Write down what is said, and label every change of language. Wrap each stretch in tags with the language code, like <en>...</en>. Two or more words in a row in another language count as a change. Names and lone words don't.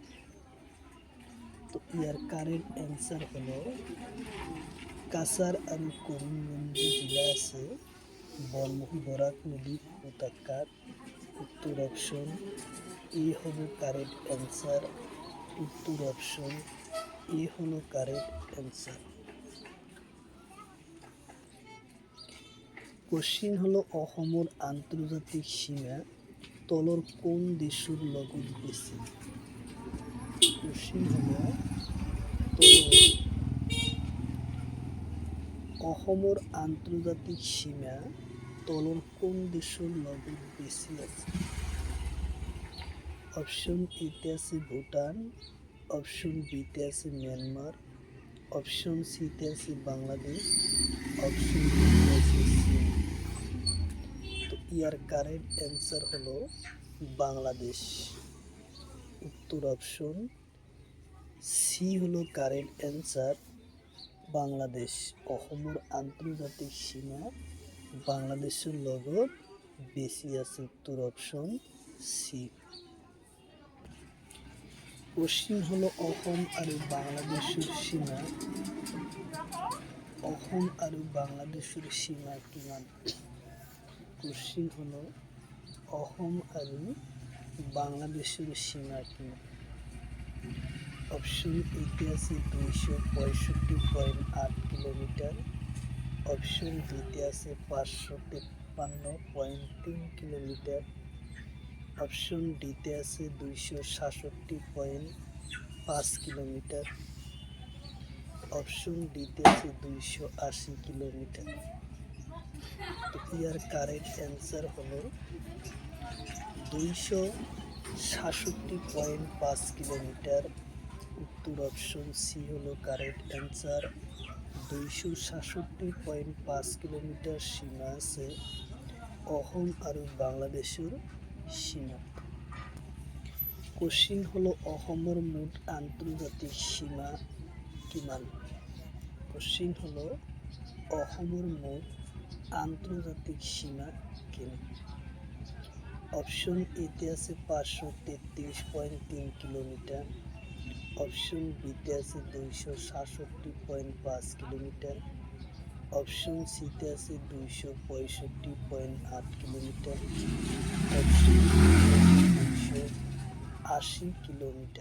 <bn>তো ইয়ার</bn> <en>correct answer</en> <bn>হলো কাছাড় আর করিমগঞ্জ জেলা আছে বরাক নদী উপত্যকার। উত্তর অপশন এ হলো</bn> <en>correct answer,</en> <bn>উত্তর অপশন এ হলো</bn> <en>correct answer.</en> <as>কোশ্চিন হলো অসমৰ আন্তর্জাতিক সীমা তলৰ কোন দেশৰ লগত বেছি? কোশ্চিন হলো অসমৰ আন্তর্জাতিক সীমা তলৰ কোন দেশৰ লগত বেছি আছে?</as> <bn>অপশন এতে আছে ভুটান, অপশন বিতে আছে মিয়ানমার, অপশন সিতে আছে বাংলাদেশ, অপশন ডিতে আছে চীন। তো ইয়ার</bn> <en>correct answer</en> <bn>হলো বাংলাদেশ। উত্তর অপশন সি হলো</bn> <en>correct answer,</en> <bn>বাংলাদেশ।</bn> <as>অসমৰ আন্তর্জাতিক সীমা বাংলাদেশের লগত বেশি আছে।</as> <bn>উত্তর অপশন সি।</bn> <as>কোশ্চিন হলো অসম আৰু বাংলাদেশের সীমা, অসম আৰু বাংলাদেশের সীমা কিমান? কোশ্চিন হলো অসম আৰু বাংলাদেশের সীমা কিমান?</as> <bn>অপশন এতে আছে 265.8 কিলোমিটার, অপশন বিতে আছে 553.3 কিলোমিটার, অপশন ডিতে আছে 266.5 কিলোমিটার, অপশন ডিতে আছে 280 কিলোমিটার। তো ইয়ার</bn> <en>correct answer</en> <bn>হলো 266.5 কিলোমিটার।</bn> <as>উত্তর অপশন সি হলো</as> <en>correct answer,</en> <as>266.5 কিলোমিটার সীমা আছে অসম আৰু বাংলাদেশের সীমা। কোশ্চিন হলো অসমৰ মোট আন্তর্জাতিক সীমা কিমান? কোশ্চিন হলো অসমৰ মোট আন্তর্জাতিক সীমা কিমান?</as> <bn>অপশন এতে আছে 533.3 কিলোমিটার, অপশন বিতে আছে 266.5 কিলোমিটার, অপশন সিতে আছে 265.8 কিলোমিটার, অপশন 280 কিলোমিটার।</bn>